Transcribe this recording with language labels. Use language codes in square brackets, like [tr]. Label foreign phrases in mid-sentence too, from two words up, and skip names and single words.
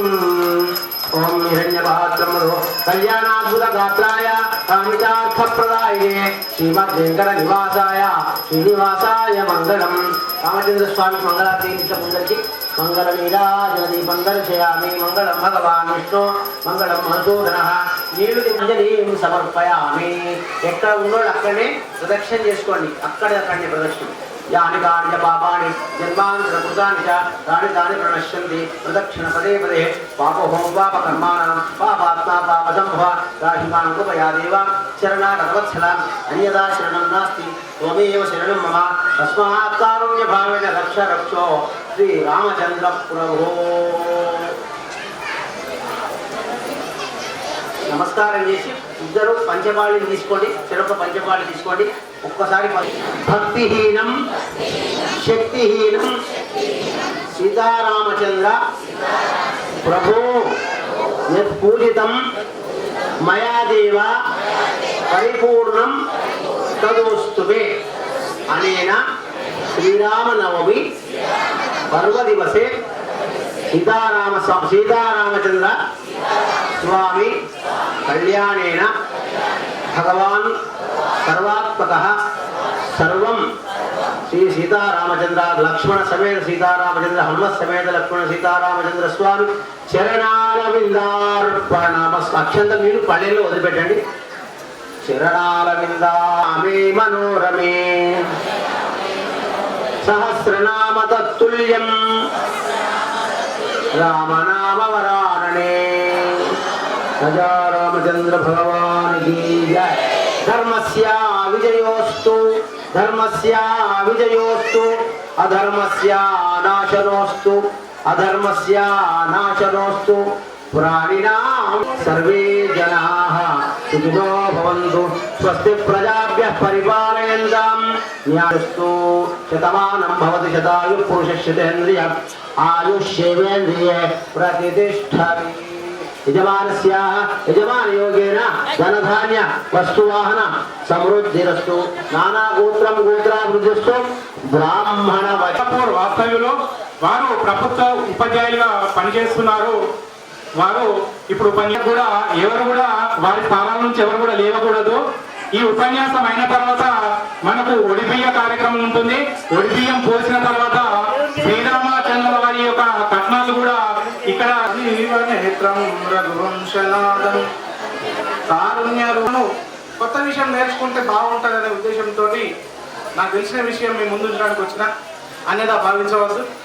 [sa] ఓం హిరణ్యపాత్రములో కళ్యాణాద్భుత గాత్రాయ కామితార్థప్రదాయే శ్రీమద్ వెంకట నివాసాయ శ్రీనివాసాయ మంగళం. రామచంద్ర స్వామి మంగళారతి ముందరికి మంగళ నీరాజన దీపం దర్శయామి. మంగళం భగవాన్ విష్ణు మంగళం మధుసూదన. నీళ్లు అంజలిం సమర్పయామి. [te] ఎక్కడ ఉన్నోళ్ళు అక్కడనే ప్రదక్షిణ చేసుకోండి. అక్కడే ప్రదక్షిణ [sa] यानि कानि च पापानि जन्मान्तरकृतानि च तानि तानि प्रणश्यन्ति प्रदक्षिण पदे पदे पापोऽहं पापकर्माणां पापात्मा पापसम्भवा राशिमां कृपया देव शरणागतवत्सलाम् अन्यथा शरणं नास्ति त्वमेव शरणं मम तस्मात् कारुण्यभावेन रक्ष रक्षो श्रीरामचन्द्र प्रभो। [te] నమస్కారం చేసి ఇద్దరు పంచపాళి తీసుకోండి, చెరొక పంచపాళి తీసుకోండి. [sa] ఒక్కసారి భక్తిహీనం శక్తిహీనం సీతారామచంద్ర ప్రభో యత్ పూజితం మయా దేవ పరిపూర్ణం తదోస్తుమే అనేన శ్రీరామనవమి పర్వదివసే సీతారామచంద్ర स्वामी कल्याणेन भगवान सर्वात्मकः सर्वं श्री सीतारामचंद्र लक्ष्मण समेत सीतारामचंद्र हनुमत समेत लक्ष्मण सीतारामचंद्र स्वामी चरणारविंदार्पणमस्तु। [te] अक्षंतम नीళ్ళు పళ్ళెల్లో వదిలిపెట్టండి. [sa] చరణారవిందామే మనోరమే సహస్రనామ తత్తుల్యం रामनाम वरानने [hi] राजा रामचंद्र भगवान की जय। [sa] धर्मस्य विजयोस्तु धर्मस्य विजयोस्तु अधर्मस्य नाशनोस्तु अधर्मस्य नाशनोस्तु। प्राणिनां सर्वे जनाः सुखिनो भवन्तु स्वस्ति प्रजाभ्यः परिपालयन्तां न्यायस्तु शतमानं भवति शतायुः पुरुषस्य आयुष्येवेन्द्रिये प्रतिष्ठति। यजमानस्य यजमानयोगेन धनधान्य वस्तुवाहन समृद्धिरस्तु नाना गोत्रं गोत्राभिवृद्धिस्तु ब्राह्मण [te] వాస్తవ్యులు వారు ప్రభుత్వ ఉపాధ్యాయులుగా పనిచేస్తున్నారు. వారు ఇప్పుడు కూడా ఎవరు కూడా వారి స్థానాల నుంచి ఎవరు కూడా లేవకూడదు. ఈ ఉపన్యాసం అయిన తర్వాత మనకు ఒడిబియ్య కార్యక్రమం ఉంటుంది. ఒడిబియ్యం పోసిన తర్వాత శ్రీరామచంద్ర వారి యొక్క కట్నాలు కూడా ఇక్కడ కారుణ్యను కొత్త విషయం నేర్చుకుంటే బాగుంటుందనే ఉద్దేశంతో నాకు తెలిసిన విషయం మీ ముందు ఉంచడానికి వచ్చిన అన్యదా భావించవద్దు.